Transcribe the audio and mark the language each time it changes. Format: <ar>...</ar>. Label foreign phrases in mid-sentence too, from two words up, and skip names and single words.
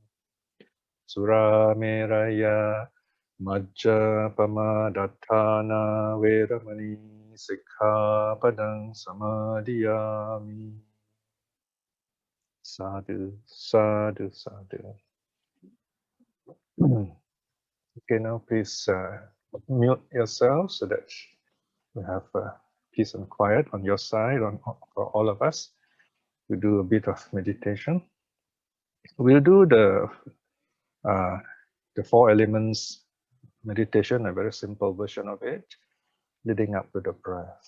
<pi>Surameraya majjapamadattana veramani sikkhapadang samadhiyami. Sadhu, sadhu, sadhu.</pi> <en>Okay, now please mute yourself so that we have peace and quiet on your side, for all of us, to do a bit of meditation. We'll do the 4 elements meditation, a very simple version of it, leading up to the breath.</en>